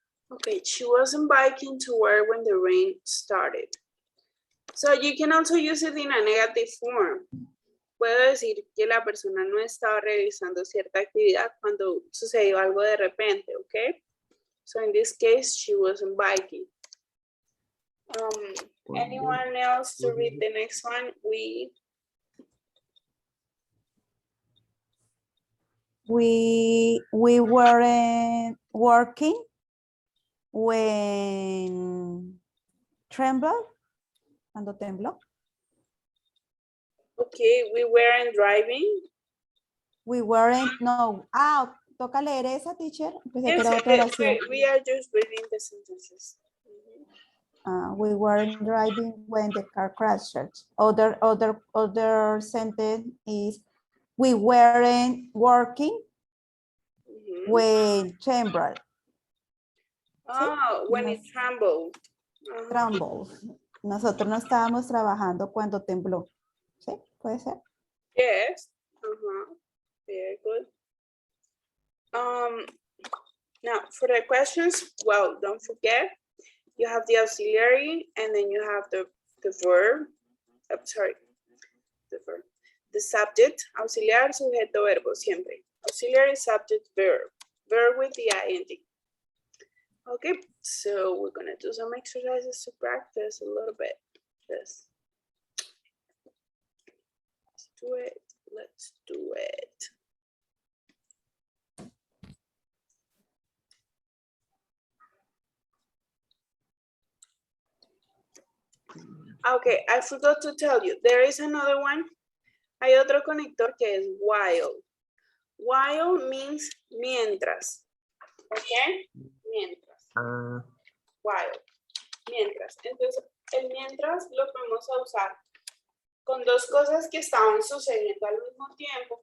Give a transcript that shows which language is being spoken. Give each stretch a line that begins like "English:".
English: Okay, she wasn't biking to work when the rain started. So you can also use it in a negative form.
Spanish: Puedo decir que la persona no estaba realizando cierta actividad cuando sucedió algo de repente, okay?
English: So in this case, she wasn't biking. Anyone else to read the next one? We weren't working when
Spanish: cuando tembló.
English: Okay, we weren't driving. We weren't,
Spanish: no. Toca leer esa, teacher. Pensé que
English: Yes,
Spanish: era otra oración.
English: we are just reading the sentences. We weren't driving when the car crashed. Other sentence is we weren't working when trembled. Oh, when it trembled. Trembled.
Spanish: Nosotros no estábamos trabajando cuando tembló. ¿Sí? ¿Puede ser?
English: Yes. Very good. Now for the questions, well, don't forget, you have the auxiliary and then you have the verb. The verb. The subject,
Spanish: auxiliar, sujeto, verbo, siempre.
English: auxiliary subject verb, verb with the ing. Okay, so we're gonna do some exercises to practice a little bit this. Let's do it. Let's do it. Okay, I forgot to tell you, there is another one.
Spanish: Hay otro conector que es while. While means mientras. Okay, mientras. While, mientras. Entonces, el mientras lo podemos usar con dos cosas que estaban sucediendo al mismo tiempo.